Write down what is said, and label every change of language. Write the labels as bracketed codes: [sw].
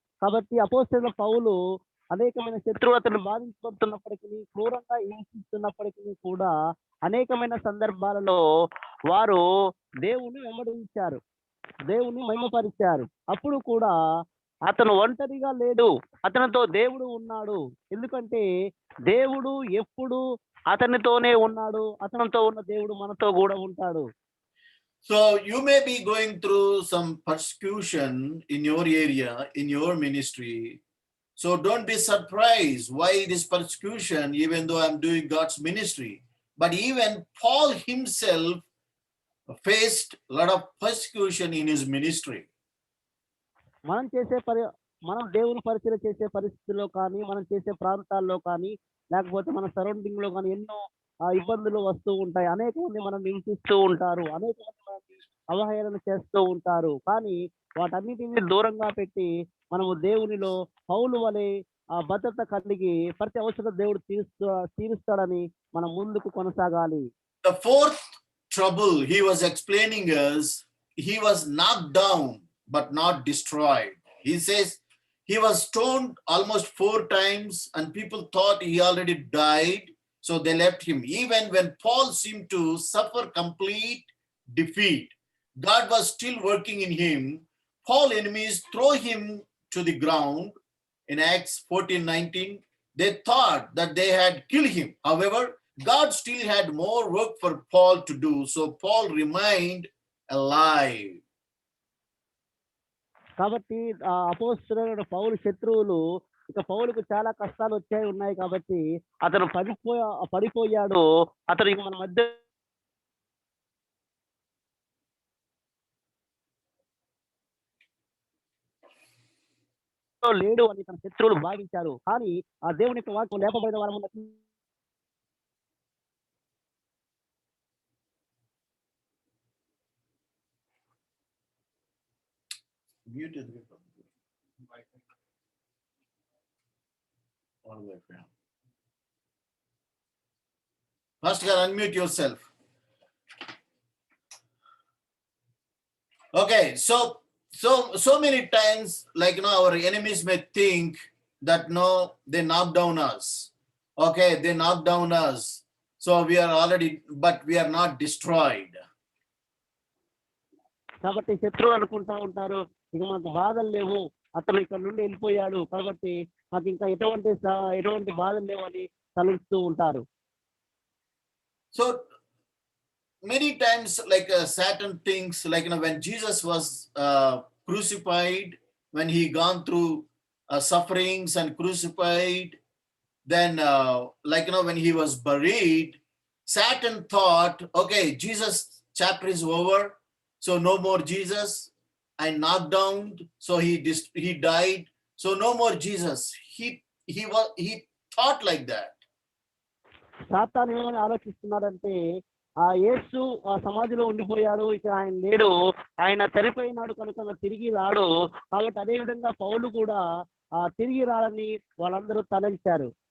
[te] కాబట్టి అపోస్తలుల పౌలు అనేకమైన శత్రువులను బాధించబడుతున్నప్పటికీ, క్రూరంగా హింసిస్తున్నప్పటికీ కూడా అనేకమైన సందర్భాలలో వారు దేవుని వెంబడించారు, దేవుని మహిమపరిచారు. అప్పుడు కూడా అతను ఒంటరిగా లేడు, అతనితో దేవుడు ఉన్నాడు. ఎందుకంటే దేవుడు ఎప్పుడు అతనితోనే ఉన్నాడు, అతనితో ఉన్న దేవుడు మనతో కూడా ఉంటాడు. [en] So you may be going through some persecution in your area, in your ministry. So don't be surprised why this persecution, even though I'm doing God's ministry. But even Paul himself faced a lot of persecution in his ministry. [te] మనం దేవుని పరిచయం చేసే పరిస్థితుల్లో కానీ, మనం చేసే ప్రాంతాల్లో కానీ, లేకపోతే మన సరౌండింగ్ లో కానీ ఎన్నో ఇబ్బందులు వస్తూ ఉంటాయి. అనేక మంది మనం హింసిస్తూ ఉంటారు, అనేక మంది మనల్ని అవహేళన చేస్తూ ఉంటారు. కానీ వాటన్నిటిని దూరంగా పెట్టి మనము దేవునిలో పౌలు వలె ఆ భద్రత కలిగి ప్రతి అవసరం దేవుడు తీరుస్తాడని మనం ముందుకు కొనసాగాలి. [en] The fourth trouble he was explaining is he was knocked down but not destroyed. He says he was stoned almost 4 times and people thought he already died, so they left him. Even when Paul seemed to suffer complete defeat, God was still working in him. Paul's enemies throw him to the ground in Acts 14:19. They thought that they had killed him. However, God still had more work for Paul to do, so Paul remained alive. [te] కాబట్టి అపోస్తలుడైన పౌలు శత్రువులు ఇక పౌలుకు చాలా కష్టాలు ఉన్నాయి కాబట్టి అతను పడిపోయాడు. అతను ఇక మన మధ్య లేడు అని తన శత్రువులు భావించారు. కానీ ఆ దేవుని యొక్క వాక్యం లేపబడిన వారు [en] Pastor, unmute yourself. Okay, so many times, like our enemies may think that no, they knocked down us. Okay, they knocked down us, so we are already, but we are not destroyed. [te] కాబట్టి శత్రువులు అనుకుంటా ఉంటారు ఇక మనకు బాధలు లేవు, అతను ఇక్కడ నుండి వెళ్ళిపోయాడు కాబట్టి మాకు ఇంకా ఎటువంటి బాధలు లేవు అని తలుస్తూ ఉంటారు. [en] So many times, like Satan thinks, like when Jesus was crucified, when he gone through sufferings and crucified, then like when he was buried, Satan thought, okay, Jesus chapter is over, so no more Jesus. I knocked down, so he died, so no more Jesus. He thought like that. [te] సాతాను ఏమని ఆలోచిస్తున్నాడంటే ఆ యేసు ఆ సమాధిలో ఉండిపోయాడు, ఇక ఆయన లేడు, ఆయన చనిపోయినాడు కనుక తిరిగి రాడు. కాబట్టి అదే విధంగా పౌలు కూడా తిరిగి రాడని వాళ్ళందరూ తలంచారు.